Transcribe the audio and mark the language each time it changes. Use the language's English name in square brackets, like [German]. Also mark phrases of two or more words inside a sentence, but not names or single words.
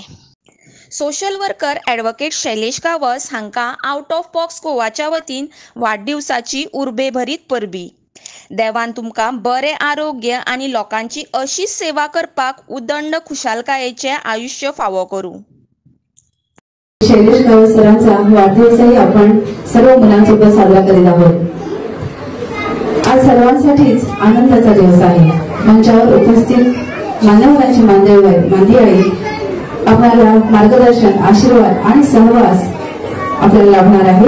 [English] social worker [Konkani] ॲडव्होकेट शैलेश गावस हांकां आउट ऑफ बॉक्स गोवाच्या वतीन वाडदिवसाची उर्बेभरीत परबीं। देवान तुमकां बरें आरोग्य आनी लोकांची अशीच सेवा करपाक उदंड खुशालकायेचें आयुश्य फावो करूं। [Marathi] शैलेश गावस सरांचा वाढदिवसही आपण सर्व मुलांसोबत साजरा करीत आहोत। आज सर्वांसाठीच आनंदाचा दिवस आहे। मंचावर उपस्थित मान्यवरांची मांदियाळी आपल्याला मार्गदर्शन, आशीर्वाद आणि सहवास आपल्याला लाभणार आहे।